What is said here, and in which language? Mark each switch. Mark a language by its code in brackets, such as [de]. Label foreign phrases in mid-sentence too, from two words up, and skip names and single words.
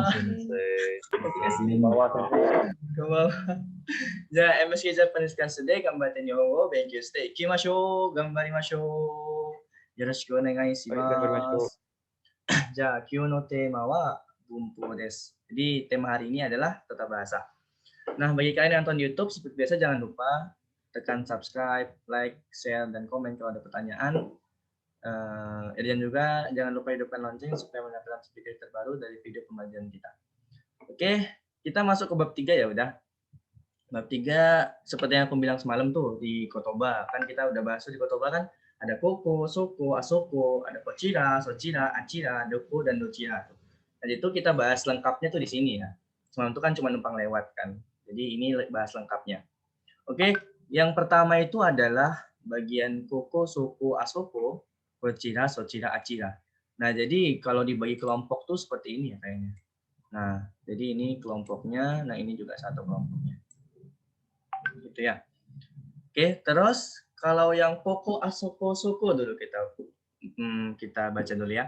[ja] Sensei. こんばんは先生. Konbanwa. じゃあ、MSK ジャパニーズクラスで頑張って日本語を勉強していきましょう。頑張りましょう。よろしくお願いします。じゃあ、今日のテーマは文法です。 [id] Jadi, tema hari ini adalah tata bahasa. Nah, bagi kalian yang nonton YouTube, seperti biasa jangan lupa tekan subscribe, like, share, dan komen kalau ada pertanyaan. Dan juga jangan lupa hidupkan lonceng supaya mendapatkan video terbaru dari video pembelajaran kita. Oke, kita masuk ke bab 3 ya udah. Bab 3 seperti yang aku bilang semalam tuh di Kotoba. Kan kita udah bahas di Kotoba kan ada [ja] ここ、そこ、あそこ, [id] ada [ja] こちら、そちら、あちら、どこ, [id] dan dochira. Jadi itu kita bahas lengkapnya tuh di sini ya. Semalam itu kan cuma numpang lewat kan. Jadi ini bahas lengkapnya. Oke, yang pertama itu adalah bagian [ja] ここ、そこ, あそこ、こちら、そちら、あちら. [id] Nah, jadi kalau dibagi kelompok tuh seperti ini ya kayaknya. Nah, jadi ini kelompoknya, nah ini juga satu kelompoknya. Gitu ya. Oke, terus kalau yang [ja] ここ、あそこ、そこ [id] dulu kita baca dulu ya.